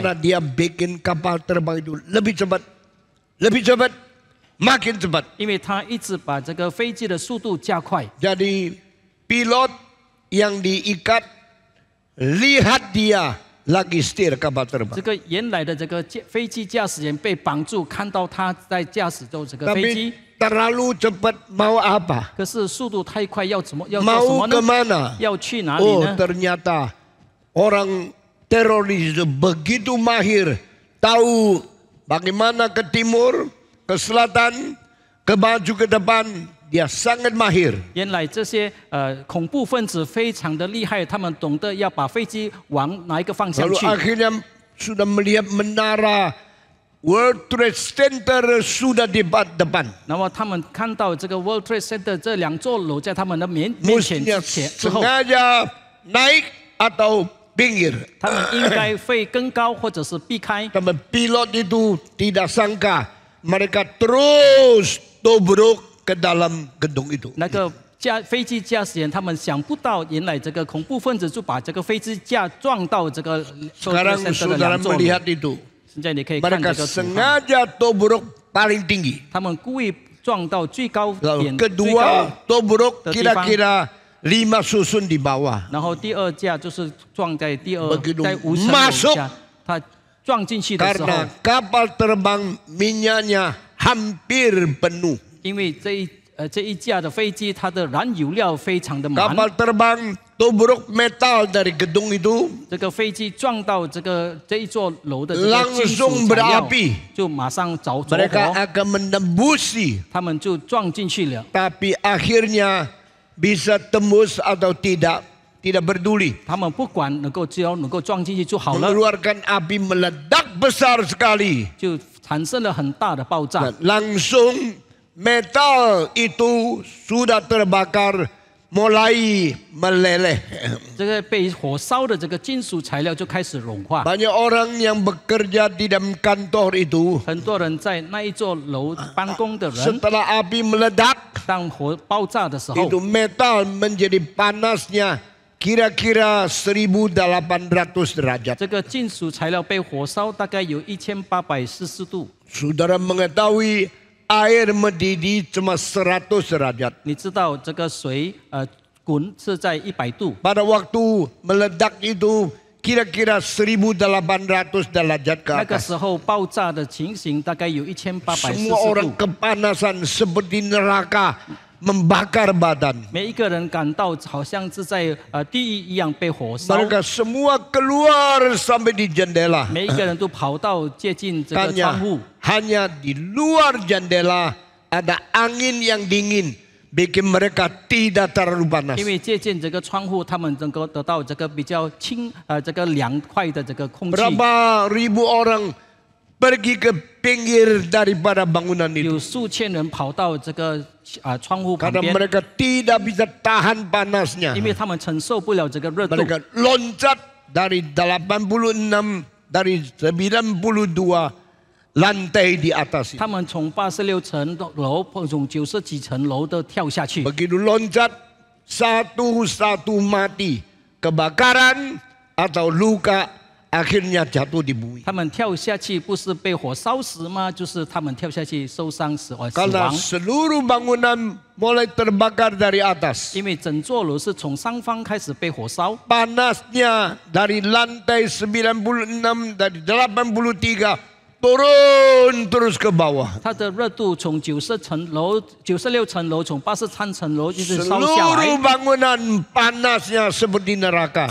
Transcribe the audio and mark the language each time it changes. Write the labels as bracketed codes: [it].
[id] karena dia bikin kapal terbang itu lebih cepat, makin cepat. [zh] 因为他一直把这个飞机的速度加快， [id] Jadi pilot yang diikat lihat dia lagi setir kapal [zh] 这 [id] terbang. [zh] 个原来的这个飞机驾驶员被绑住，看到他在驾驶着这个飞机， [id] Tapi terlalu cepat mau apa? [zh] 可是速度太快，要做什 [id] Mau [zh] 么呢？ [id] kemana? [zh] 要去哪里 [id] Oh [zh] 呢？ [id] ternyata orang teroris itu begitu mahir tahu bagaimana ke timur, ke selatan, ke maju ke depan. Dia sangat mahir. [zh] 原来这些恐怖分子非常的厉害，他们懂得要把飞机往哪一个方向 [id] Lalu [zh] 去。 [id] akhirnya sudah melihat menara World Trade Center sudah di depan. [zh] 然后他们看到这个 World Trade Center 这两座楼在他们的面前 [id] Mestinya [zh] 之后， [id] sengaja naik atau pinggir. [zh] 他们应该会更高或者是避开。 [id] Tapi pilot itu tidak sangka mereka terus tobruk ke dalam gedung itu. [zh] 那个飞机驾驶员他们想不到，原来这个恐怖分子就把这个飞机架撞到这个 [id] Sekarang [zh] World Trade Center 的 [id] saudara [zh] 两座楼。 [id] melihat itu. [zh] 现在你可以看 [id] Mereka [zh] 这个图画， [id] sengaja tobruk paling tinggi. [zh] 他们故意撞到最高 [id] Lalu [zh] 点，最高 [id] kedua tobruk Ke kira-kira 5 susun di bawah. [zh] 然后第二架就是撞在第二 [id] Begitu [zh] 在5层楼 [id] masuk [zh] 下，它撞进去的时候 [id] Karena，kapal terbang minyaknya hampir penuh. [zh] 因为这一架的飞机它的燃油料非常的满， [id] Kapal terbang tobruk metal dari gedung itu [zh] 这个飞机撞到这一座楼的这个金属材料， [id] berapi. [zh] 就马上着 [id] Mereka [zh] 火， [id] akan menembusi. [zh] 他们就撞进去了。 [id] Tapi akhirnya bisa tembus atau tidak peduli. [zh] 他们不管只要能够撞进去就好了， [id] Mengeluarkan api meledak besar sekali. [zh] 就产生了很大的爆炸 [id] Dan。 langsung metal itu sudah terbakar mulai meleleh. [zh] 这个被火烧的这个金属材料就开始融化。 [id] Banyak orang yang bekerja di dalam kantor itu [zh] 很多人在那一座楼办公的人， [id] setelah api meledak [zh] 当火爆炸的时候， [id] itu metal menjadi panasnya kira-kira 1800 derajat. [zh] 这个金属材料被火烧大概有1840度。 [id] Saudara mengetahui air mendidih cuma 100 derajat. [zh] 你知道这个水滚是在100度， [id] Pada waktu meledak itu kira-kira 1800 derajat ke [zh] 那个 [id] atas. [zh] 时候爆炸的情形大概有1840 [id] Semua orang [zh] 度。 [id] kepanasan seperti neraka membakar badan. [zh] 每一个人感到好像是在地狱一样被火烧， [id] Mereka semua keluar sampai di jendela. [zh] 每一个人都跑到接近这个窗户。 [id] Hanya di luar jendela ada angin yang dingin, bikin mereka tidak terlalu panas. [zh] 因为借鉴这个窗户，他们能够得到这个比较这个凉快的这个空气。 [id] Berapa ribu orang pergi ke pinggir daripada bangunan [zh] 有数千人跑到这个窗户旁 [id] karena [zh] 边， [id] mereka tidak bisa tahan panasnya. [zh] 因为他们承受不了这个热度， [id] Mereka loncat dari 86 dari 92 lantai di atas. [zh] 他们从86层楼，从90几层楼都跳下去。 [id] Begitu loncat satu-satu mati, kebakaran atau luka, akhirnya jatuh di bumi. [zh] 他们跳下去不是被火烧死吗？就是他们跳下去受伤死亡。 [id] Karena seluruh bangunan mulai terbakar dari atas. [zh] 因为整座楼是从上方开始被火烧， [id] Panasnya dari lantai 96, dari 83 turun terus ke bawah. [zh] 它的热度从96层楼，从83层楼一直烧下 [id] Seluruh bangunan panasnya seperti neraka.